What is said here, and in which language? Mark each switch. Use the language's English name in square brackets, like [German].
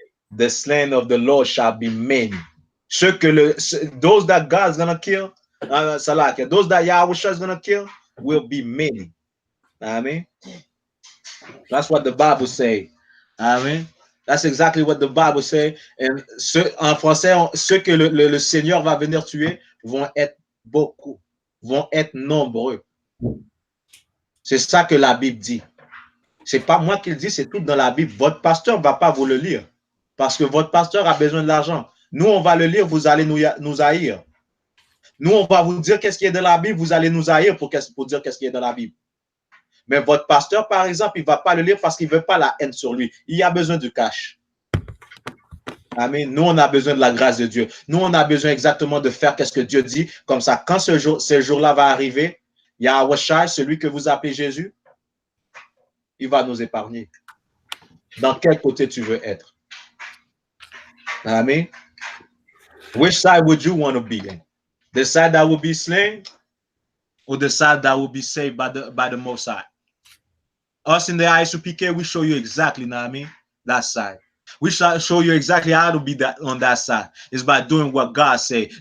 [English] The slain of the Lord shall be many. Those that God's gonna kill, those that Yahweh is gonna kill will be many. I mean, that's what the Bible say. I mean, that's exactly what the Bible say. [French] And en français, ceux que le Seigneur va venir tuer vont être beaucoup, vont être nombreux. C'est ça que la Bible dit. C'est pas moi qui le dis, c'est tout dans la Bible. Votre pasteur ne va pas vous le lire parce que votre pasteur a besoin de l'argent. Nous, on va le lire, vous allez nous haïr. Nous, on va vous dire qu'est-ce qui est dans la Bible, vous allez nous haïr pour dire qu'est-ce qui est dans la Bible. Mais votre pasteur, par exemple, il ne va pas le lire parce qu'il ne veut pas la haine sur lui. Il a besoin du cash. Amen. Nous, on a besoin de la grâce de Dieu. Nous, on a besoin exactement de faire ce que Dieu dit. Comme ça, quand ce jour-là va arriver, Yahweh, celui que vous appelez Jésus, il va nous épargner. Dans quel côté tu veux être? Amen. [English] Which side would you want to be in? The side that will be slain or the side that will be saved by the Most High? Us in the I.S.U.P.K, we show you exactly, that side. We shall show you exactly how to be on that side. It's by doing what God says.